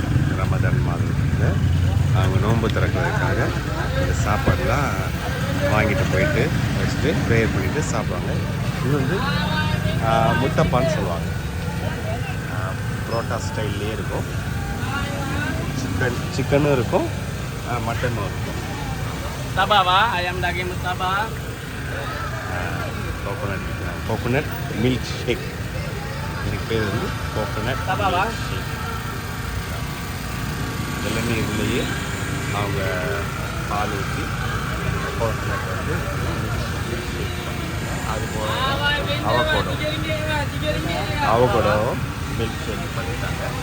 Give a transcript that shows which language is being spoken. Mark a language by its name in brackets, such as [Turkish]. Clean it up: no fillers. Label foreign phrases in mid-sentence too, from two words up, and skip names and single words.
[Tamil] ரமதான் மாதத்தில் அவங்க நோன்பு திறக்கிறதுக்காக இந்த சாப்பாடுலாம் வாங்கிட்டு போயிட்டு வச்சுட்டு ப்ரேயர் பண்ணிவிட்டு சாப்பிடுவாங்க. இது வந்து முட்டப்பான்னு சொல்லுவாங்க. புரோட்டா ஸ்டைல்லே இருக்கும். சிக்கனும் இருக்கும், மட்டனும் இருக்கும். [Malay] Tabah, ayam daging murtabah. [English] coconut milk shake. [Tamil] இதுக்கு பேர் வந்து [English] coconut shake. [Tamil] இளநீர்லேயே அவங்க பால் ஊற்றி கோகோனட் வந்து அதுபோல் [English] avocado milk shake [Tamil] பண்ணிட்டாங்க.